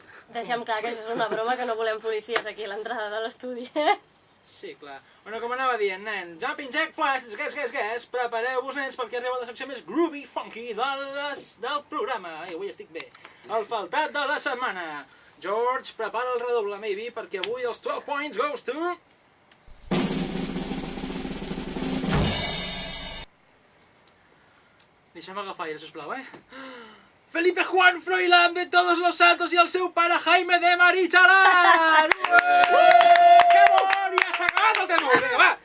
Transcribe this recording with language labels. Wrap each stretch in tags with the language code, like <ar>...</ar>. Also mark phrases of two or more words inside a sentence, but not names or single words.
<ca>Deixem clar que això és una broma, que no volem policies aquí a l'entrada de l'estudi, Sí, clar. Bueno, com anava dient, nens,</ca> <en>Jumping Jack Flash, guys,</en> <ca>prepareu-vos, nens, perquè arriba la secció més</ca> <en>groovy, funky</en> <ca>del programa. Ai, avui estic bé. El faltat de la setmana. George, prepara el redoble, maybe, perquè avui els 12</ca> <en>points goes to...</en> <ca>Deixa'm agafar aire, sisplau, Felipe Juan Froilán de Todos los Santos i el seu pare Jaime de Marichalar! Que bon! Ja s'ha acabat el tema! Vinga, va!</ca>